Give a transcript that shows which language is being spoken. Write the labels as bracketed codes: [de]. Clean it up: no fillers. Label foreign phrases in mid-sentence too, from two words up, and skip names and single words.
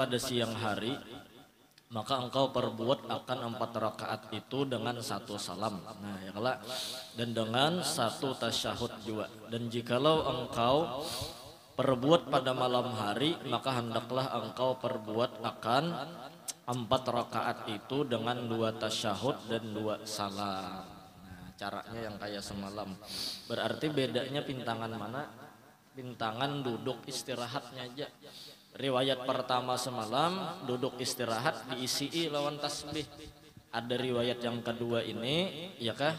[id] pada siang hari, maka engkau perbuat akan 4 rakaat itu dengan 1 salam. Nah, ya kalau dan dengan 1 tasyahud juga. Dan jikalau engkau perbuat pada malam hari, maka hendaklah engkau perbuat akan 4 rakaat itu dengan 2 tasyahud dan 2 salam. [bjn] Nah, caranya yang kayak semalam. Berarti bedanya pintangan mana? Pintangan duduk istirahatnya aja. Riwayat pertama semalam duduk istirahat diisi lawan tasbih. [id] Ada riwayat yang kedua ini, ya kah?